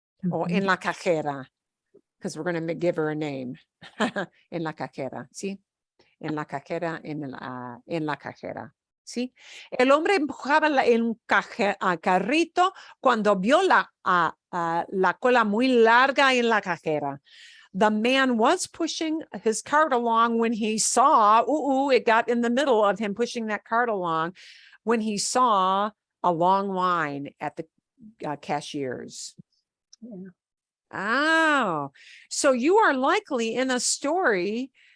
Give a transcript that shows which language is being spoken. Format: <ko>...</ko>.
<en>Or</en> <es>en la cajera,</es> <en>because we're going to give her a name.</en> <es>En la cajera, ¿sí? En la cajera, en la cajera, ¿sí? El hombre empujaba el carrito cuando vio la cola muy larga en la cajera.</es> <en>The man was pushing his cart along when he saw, it got in the middle of him pushing that cart along when he saw a long line at the cashiers. Yeah. Oh, so you are likely in a story.</en>